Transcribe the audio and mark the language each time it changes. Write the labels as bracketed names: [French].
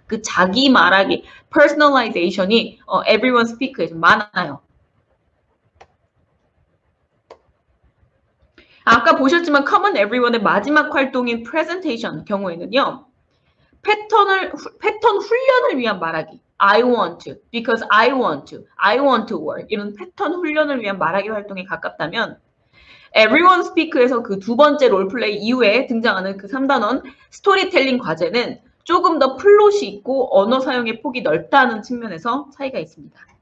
[Korean] 그 자기 말하기, personalization이 Everyone Speak에 좀 많아요. 아까 보셨지만 Common Everyone의 마지막 활동인 presentation 경우에는요. 패턴 훈련을 위한 말하기. [English] I want to, because I want to work. [Korean] 이런 패턴 훈련을 위한 말하기 활동에 가깝다면 Everyone Speak에서 그 2번째 롤플레이 이후에 등장하는 그 3단원 스토리텔링 과제는 조금 더 플롯이 있고 언어 사용의 폭이 넓다는 측면에서 차이가 있습니다.